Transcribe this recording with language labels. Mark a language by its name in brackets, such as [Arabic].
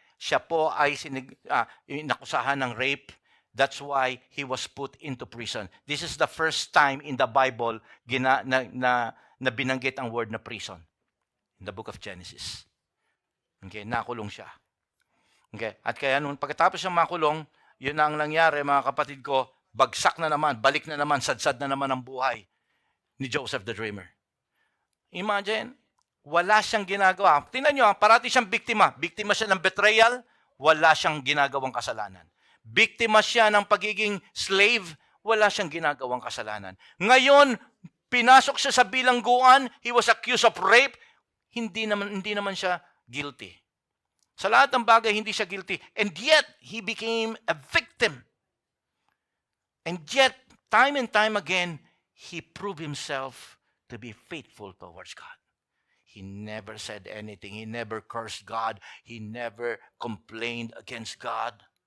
[Filipino] Siya po ay nakusahan ng rape. [English] That's why he was put into prison. This is the first time in the Bible [Filipino] na binanggit ang [English] word na prison. In the book of Genesis. Okay, [Filipino] nakulong siya. Okay, at kaya nung pagkatapos siyang makulong, yun na ang nangyari mga kapatid ko, bagsak na naman, balik na naman, sadsad na naman ang buhay ni Joseph the Dreamer. Imagine, wala siyang ginagawa. Tingnan nyo, parati siyang biktima. Biktima siya ng betrayal, wala siyang ginagawang kasalanan. Biktima siya ng pagiging slave, wala siyang ginagawang kasalanan. Ngayon, pinasok siya sa bilangguan, [English] he was accused of rape, [Filipino] hindi naman siya guilty. Sa lahat ng bagay, hindi siya guilty. [English] And yet, he became a victim. And yet, time and time again, he proved himself to be faithful towards God. He never said anything. He never cursed God. He never complained against God.